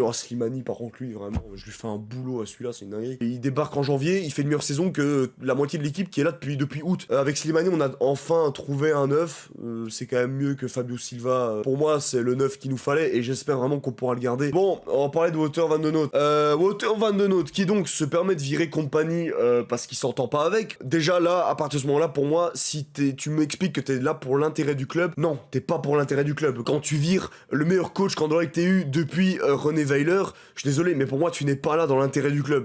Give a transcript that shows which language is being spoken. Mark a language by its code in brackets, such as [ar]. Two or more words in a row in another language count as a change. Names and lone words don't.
[fr] Oh, Slimani, par contre, lui, vraiment, je lui fais un boulot à celui-là, c'est une dinguerie. Et il débarque en janvier, il fait une meilleure saison que la moitié de l'équipe qui est là depuis août. Avec Slimani, on a enfin trouvé un neuf. C'est quand même mieux que Fabio Silva. Pour moi, c'est le neuf qu'il nous fallait, et j'espère vraiment qu'on pourra le garder. Bon, on va parler de Wouter van de Noot. Wouter van de Noot, qui donc se permet de virer Compagnie parce qu'il s'entend pas avec. Déjà là, à partir de ce moment-là, pour moi, si tu m'expliques que t'es là pour l'intérêt du club, non, t'es pas pour l'intérêt du club. Quand tu vires le meilleur coach qu'Anderlecht ait eu depuis René Weiler, je suis désolé, mais pour moi, tu n'es pas là dans l'intérêt du club.